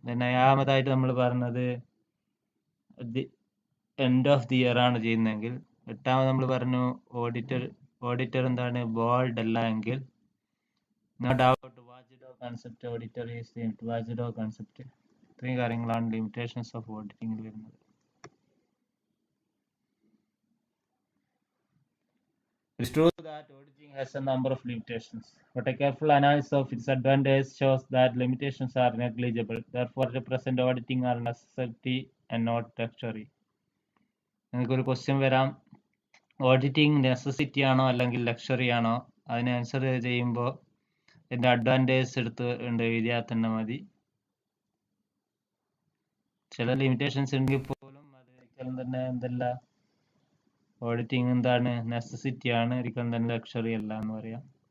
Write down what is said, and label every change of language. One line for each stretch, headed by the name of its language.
Malayalam: ഏഴാമതായിട്ട് നമ്മൾ പറഞ്ഞത് end of the year ആണ് ചെയ്യുന്നതെങ്കിൽ. എട്ടാമത് നമ്മൾ പറഞ്ഞു ഓഡിറ്റർ എന്താണ് ബോൾഡ് അല്ല എങ്കിൽ.
English: No doubt watchdog concept auditor is watchdog concept.
Malayalam: ഇത്രയും കാര്യങ്ങളാണ് ലിമിറ്റേഷൻസ് ഓഫ് ഓഡിറ്റിംഗിൽ വരുന്നത്.
English: It's true that auditing has a number of limitations, but a careful analysis of its advantages shows that limitations are negligible. Therefore, the present auditing are necessity and not luxury.
Malayalam: നിങ്ങൾക്കൊരു question വരാം, auditing necessity ആണോ അല്ലെങ്കിൽ luxury ആണോ? അതിന് answer ചെയ്യുമ്പോൾ എൻ്റെ advantage എടുത്ത് എഴുതിയാൽ തന്നെ മതി. ചില ലിമിറ്റേഷൻസ് ഉണ്ടെങ്കിൽ പോലും അത് ഒരിക്കലും തന്നെ എന്തല്ല, ഓഡിറ്റിംഗ് എന്താണ് നെസസിറ്റി ആണ്, ഒരിക്കലും തന്നെ ലക്ഷറി അല്ല എന്ന് പറയാം.